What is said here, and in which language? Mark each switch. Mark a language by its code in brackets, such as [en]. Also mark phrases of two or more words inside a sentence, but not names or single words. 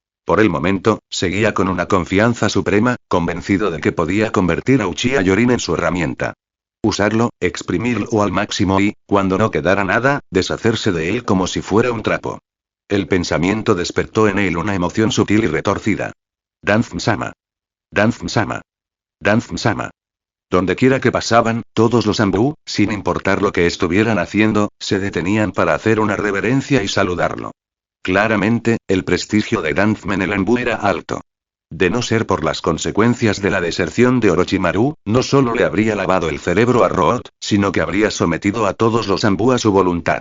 [es] Por el momento, seguía con una confianza suprema, convencido de que podía convertir a Uchiha Yorin en su herramienta. Usarlo, exprimirlo al máximo y, cuando no quedara nada, deshacerse de él como si fuera un trapo. El pensamiento despertó en él una emoción sutil y retorcida. Danzm-sama. Danzm-sama. Danzm-sama. Dondequiera que pasaban, todos los Anbu, sin importar lo que estuvieran haciendo, se detenían para hacer una reverencia y saludarlo. Claramente, el prestigio de Danzm en el Anbu era alto. De no ser por las consecuencias de la deserción de Orochimaru, no solo le habría lavado el cerebro a Root, sino que habría sometido a todos los Anbu a su voluntad.